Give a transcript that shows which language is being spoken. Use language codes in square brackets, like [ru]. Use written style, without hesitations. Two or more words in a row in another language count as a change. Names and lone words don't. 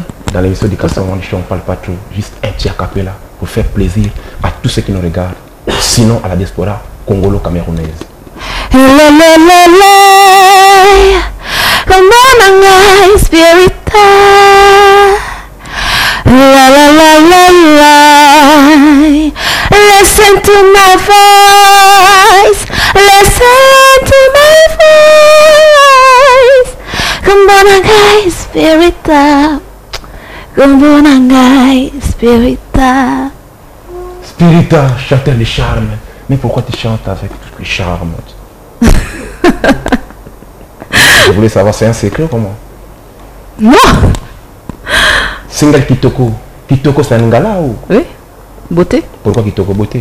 [fr] Dans l'émission du Carson One Show, on ne parle pas trop, juste un petit acapella pour faire plaisir à tous ceux qui nous regardent, sinon à la diaspora congolo-camerounaise. Spirita. La la la la la. [en] Listen to my voice. Listen to my voice. [ln] Kumbonangai Spirita. Kumbonangai Spirita. [fr] Spirita, chanteur de charme. Mais pourquoi tu chantes avec tout le charme? Je voulais savoir, c'est un secret ou comment? Non. Single Kitoko. Kitoko c'est un ngala ou? Oui. Beauté. Pourquoi Kitoko? Beauté.